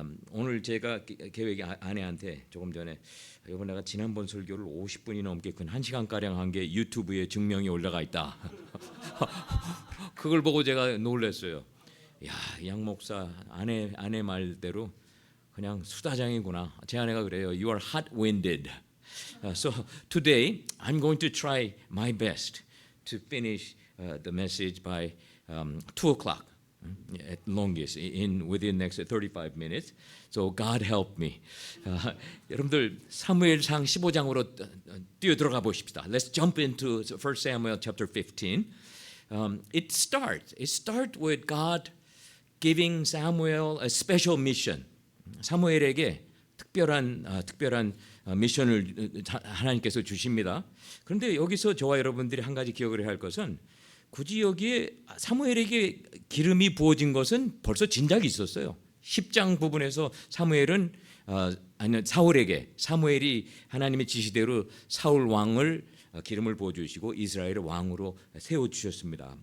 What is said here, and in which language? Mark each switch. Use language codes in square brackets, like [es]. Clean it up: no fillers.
[ko] 오늘 제가 계획이 아내한테 조금 전에 이번 내가 지난번 설교를 50분이 넘게 근 1시간가량 한 게 유튜브에 증명이 올라가 있다. 그걸 보고 제가 놀랐어요. 양 목사 아내 말대로 그냥 수다장이구나. 제 아내가 그래요. [en] You are hot-winded. So today I'm going to try my best to finish the message by 2 o'clock at longest within next 35 minutes. So God help me. [ko] 여러분들 사무엘상 15장으로 뛰어들어가 보십시다. [en] Let's jump into 1 Samuel chapter 15. It starts with God giving Samuel a special mission. [ko] 사무엘에게 특별한 미션을 하나님께서 주십니다. 그런데 여기서 저와 여러분들이 한 가지 기억을 해야 할 것은 굳이 여기에 사무엘에게 기름이 부어진 것은 벌써 진작이 있었어요. 10장 부분에서 사무엘이 하나님의 지시대로 사울 왕을 기름을 부어주시고 이스라엘의 왕으로 세워주셨습니다.